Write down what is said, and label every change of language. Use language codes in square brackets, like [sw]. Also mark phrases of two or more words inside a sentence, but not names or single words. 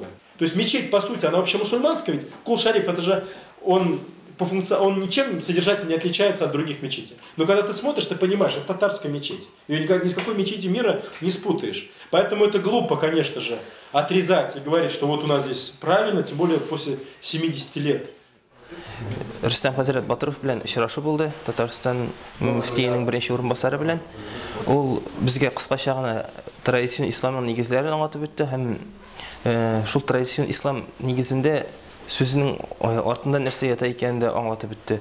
[ru] То есть мечеть, по сути, она вообще мусульманская, ведь Кул-Шариф, это же он ничем содержательно не отличается от других мечетей. Но когда ты смотришь, ты понимаешь, это татарская мечеть. Ее ни с какой мечети мира не спутаешь. Поэтому это глупо, конечно же, отрезать и говорить, что вот у нас здесь правильно, тем более после 70 лет. [tt] Рустам Хазрат Батыров белән очрашу булды. Татарстан мөфтиенең беренче урынбасары белән. Ул безгә кыскача гына традицион исламның нигезләрен аңлатып үтте һәм шул традицион ислам нигезендә сүзенең артында нәрсә ята икәнен дә аңлатып үтте.